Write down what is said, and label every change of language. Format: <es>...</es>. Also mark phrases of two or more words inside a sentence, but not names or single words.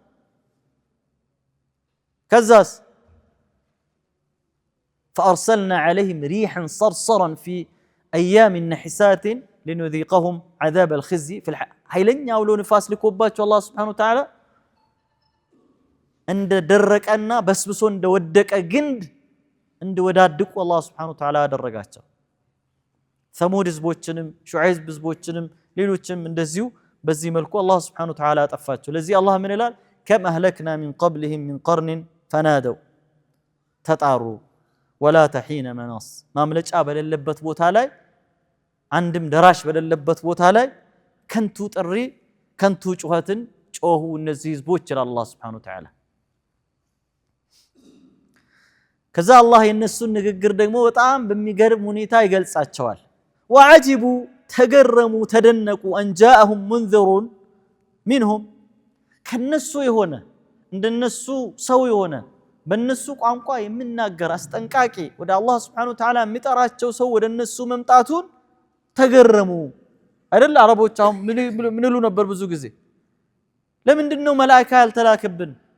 <am>ከዛስ</am> <ar>فأرسلنا عليهم ريحا صرصرا في أيام نحسات لنذيقهم عذاب الخزي في</ar> <am>ኃይለኛው አውሎ ንፋስ ልኮባቸው አላህ</am> <ar>سبحانه وتعالى</ar> <am>እንደ ደረቀና በስብሶ እንደወደቀ ግንድ እንደወዳድቁ አላህ</am> <ar>سبحانه وتعالى</ar> <am>አደረጋቸው ثمود ህዝቦችንም ሹዓይብ ህዝቦችንም ሌሎችም እንደዚሁ በዚህ መልኩ አላህ</am> <ar>سبحانه وتعالى</ar> <am>አጠፋቸው ለዚህ አላህ ምን ይላል</am> <ar>كم أهلكنا من قبلهم من قرن فنادوا</ar> <am>ተጣሩ</am> <ar>ولا تحين مناص</ar> <am>ማምለጫ በሌለበት ቦታ ላይ አንድም ደራሽ በሌለበት ቦታ ላይ ከንቱ ጥሪ ከንቱ ጩኸትን ጮሁ እነዚህ ህዝቦች ይላል አላህ</am> <ar>سبحانه وتعالى</ar> <am>ከዛ አላህ የነሱን ንግግር ደግሞ በጣም በሚገርም ሁኔታ ይገልጻቸዋል። ወዐጂቡ ተገረሙ ተደነቁ</am> <ar>أن جاءهم منذر منهم</ar> <am>ከነሱ የሆነ እንደነሱ ሰው የሆነ በነሱ ቋንቋ የሚናገር አስጠንቃቂ ወደ አላህ</am> <ar>سبحانه وتعالى</ar> <am>የሚጠራቸው ሰው ወደ እነሱ መምጣቱን ተገረሙ። አይደል አረቦች አሁን ምን ይሉ ነበር ብዙ ጊዜ ለምንድነው መላእክት ያልተላከብን</am>